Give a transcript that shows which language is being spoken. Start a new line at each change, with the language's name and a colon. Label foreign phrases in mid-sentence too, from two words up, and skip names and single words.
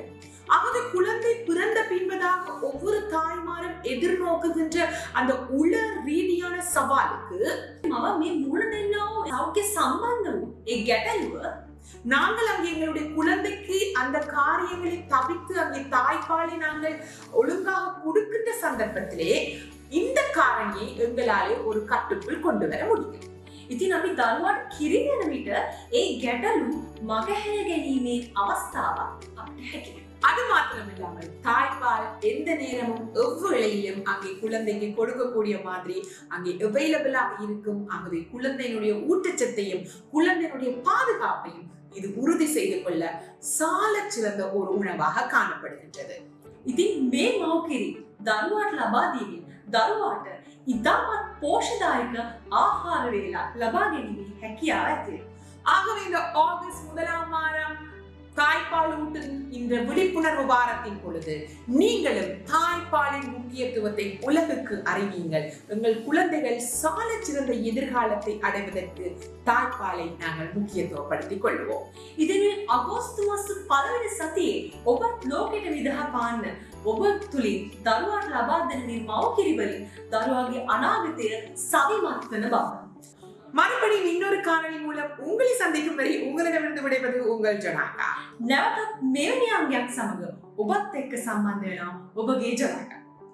Tamil: ஆகவே குழந்தை பிறந்த பின்பதாக ஒவ்வொரு தாய்மாரும் எதிர்நோக்குகின்ற அந்த உள ரீதியான சவாலுக்கு
Sinhala: මම මේ මුහුණ දෙන්නා වූ සෞඛ්‍ය සම්බන්ධ වූ ඒ ගැටලුව
Tamil: நாங்கள் அங்கே எங்களுடைய குழந்தைக்கு அந்த காரியங்களை தவிர்த்து அங்கே தாய்ப்பாலை நாங்கள் ஒழுங்காக கொடுக்கின்ற சந்தர்ப்பத்திலே இந்த காரணியை எங்களாலே ஒரு கட்டுக்குள் கொண்டு வர முடியும்.
Sinhala: ඉතින් අපි දරුවාට කිරි දෙන විට ඒ ගැටලු මගහැර ගැනීමේ අවස්ථාවක් අපිට හැකියි.
Tamil: அது மாத்திரமில்லாமல் தாய்ப்பால் எந்த நேரமும் எவ்வேளையிலும் அங்கே குழந்தைக்கு கொடுக்கக்கூடிய மாதிரி அங்கே அவைலபிளாக இருக்கும். ஆகவே குழந்தையினுடைய ஊட்டச்சத்தையும் குழந்தையினுடைய பாதுகாப்பையும் இது உறுதி செய்து கொள்ள சாலச் சிறந்த ஒரு உணவாக காணப்படுகின்றது.
Sinhala: ඉතින් මේ මව්කිරි දරුවාට ලබා දීමෙන් දරුවාට ඉතාමත් පෝෂදායක ආහාර වේලා ලබා ගැනීමේ හැකියාව ඇති වෙනවා.
Tamil: ஆகவே இந்த ஆகஸ்ட் 1ஆம் வாரம் தாய்ப்பால் ஊட்டும் இந்த விழிப்புணர்வு வாரத்தின் பொழுது நீங்களும் தாய்ப்பாலின் முக்கியத்துவத்தை உலகுக்கு அறிவீங்கள். எங்கள் குழந்தைகள் சாலச் சிறந்த எதிர்காலத்தை அடைவதற்கு தாய்ப்பாலை நாங்கள் முக்கியத்துவப்படுத்திக் கொள்வோம்.
Sinhala: ඉතින් අගෝස්තු මාස පළවෙනි සතියේ ඔබත් ලෝකෙට විදහා පාන්න ඔබ තුලින් දරුවාට ලබා දෙන මේ මව්කිරි වලින් දරුවාගේ අනාගතය සවිමත් වෙන බව.
Tamil: மறுபடியும் இன்னொரு காணொளி மூலம் உங்களை சந்திக்கும் வரை உங்களிடமிருந்து விடைபெறுவது உங்கள் ஜனாகா.
Sinhala: නැවතත් මෙවැනි අංගයක් සමග ඔබත් එක්ක සම්බන්ධ වෙනවා ඔබගේ ජනක.